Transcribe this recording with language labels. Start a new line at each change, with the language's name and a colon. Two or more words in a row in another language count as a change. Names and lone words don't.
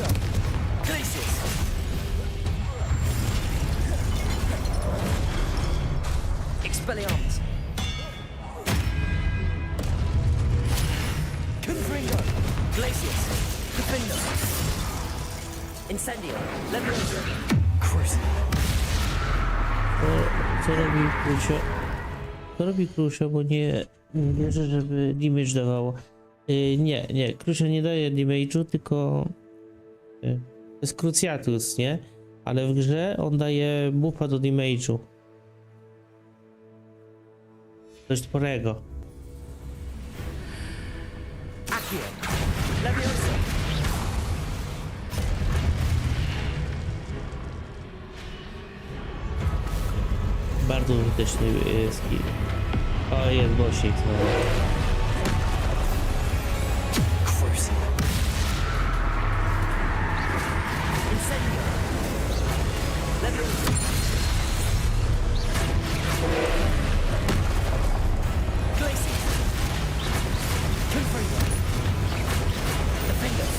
Polish: Glacius! Expelliarmus! Confringo! Glacius! Defender! Incendio! Leviosa! Crucio! Co robi Crucio? Co robi Crucio, bo nie wierzę, żeby damage dawało. Nie, Crucio nie daje damage'u, tylko to jest Cruciatus, nie? Ale w grze on daje buffa do damage'u. Dość sporego. Accio! Leviosa! Bardzo użyteczny skill. O, jest bossik znowu. Crucio! Incendio! Leviosa! Glacius! Confringo! Defender!